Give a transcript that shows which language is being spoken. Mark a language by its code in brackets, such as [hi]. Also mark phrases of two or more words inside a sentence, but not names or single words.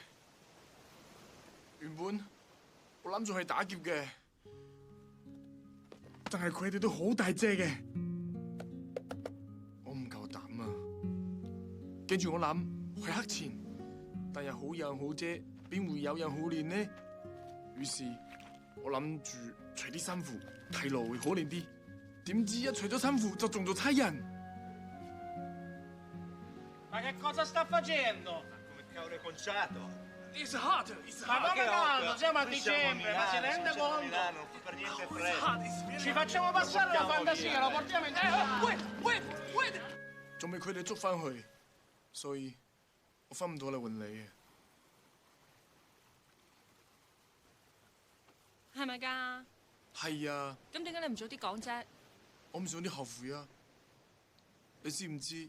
[yue] 原本我諗住去打劫嘅，但係佢哋都好大隻嘅，我唔夠膽啊。跟住我諗去黑錢，但係好人好姐邊會有人好練呢？於是我諗住除啲衫褲，睇落會可憐啲。點知一除咗衫褲就中咗差人。 [it] Ma che cosa sta facendo? Come cavolo è conciato? [en] It's hot! [it] Ma come calmo, siamo a dicembre, ma si rende conto? Non fa per niente freddo. Ci facciamo passare la fantasia, lo portiamo in [en] Wait！ [yue] 仲未佢哋捉翻去，所以我翻唔到嚟揾你嘅。係咪㗎？係啊。咁點解你唔早啲講啫？我唔想啲後悔啊！你知唔知？